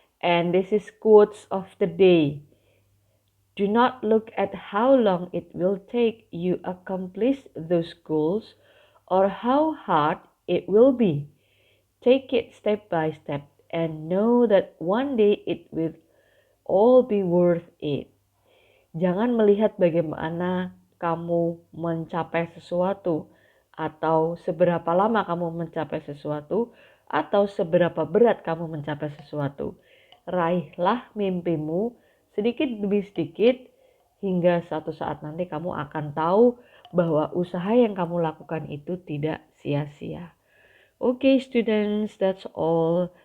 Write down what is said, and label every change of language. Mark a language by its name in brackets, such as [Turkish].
[English] And this is quotes of the day. Do not look at how long it will take you accomplish those goals or how hard it will be. Take it step by step and know that one day it will all be worth it. [Indonesian] Jangan melihat bagaimana kamu mencapai sesuatu atau seberapa lama kamu mencapai sesuatu atau seberapa berat kamu mencapai sesuatu. Raihlah mimpimu sedikit demi sedikit hingga suatu saat nanti kamu akan tahu bahwa usaha yang kamu lakukan itu tidak sia-sia. [English] Okay, students, that's all.